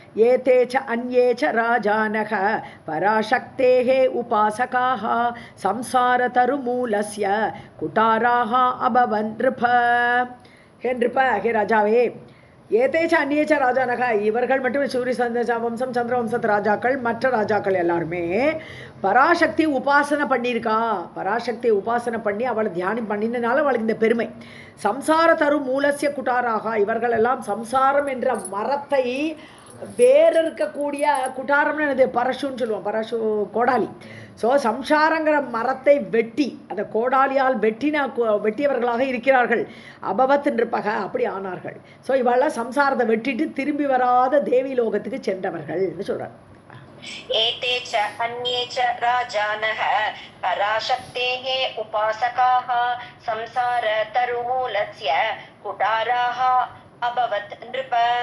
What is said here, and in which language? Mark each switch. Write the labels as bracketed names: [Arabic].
[Sanskrit] एते च अन्ये च राजानः पराशक्तेः उपासकाः संसारतरुमूलस्य कुटाराः अभवन् नृप. हे नृप, [Tamil] हे राजावे, [Sanskrit] ஏதேச்ச அந்நியச்ச ராஜானக [Tamil] இவர்கள் மட்டும் சூரிய வம்சம் சந்திரவம்சத்து ராஜாக்கள் மற்ற ராஜாக்கள் எல்லாருமே பராசக்தி உபாசனை பண்ணியிருக்கா. பராசக்தியை உபாசனை பண்ணி அவளை தியானம் பண்ணினால அவளுக்கு இந்த பெருமை. [Sanskrit] சம்சார தரு மூலசிய குட்டாராக [Tamil] இவர்கள் எல்லாம் சம்சாரம் என்ற மரத்தை வேறு இருக்கக்கூடிய குட்டாரம்னு என்னது பரசுன்னு சொல்லுவோம், பரசு கோடாலி. ஸோ சம்சாரங்கிற மரத்தை வெட்டி அந்த கோடாலியால் வெட்டியவர்களாக இருக்கிறார்கள். [Sanskrit] அபவத் நிருபக [Tamil] அப்படி ஆனார்கள். ஸோ இவெல்லாம் சம்சாரத்தை வெட்டிட்டு திரும்பி வராத தேவி லோகத்துக்கு சென்றவர்கள்னு சொல்கிறார். [Sanskrit] एते च अन्ये च राजानः पराशक्तेः उपासकाः संसार तरुमूलस्य कुटाराः अभवत् नृप.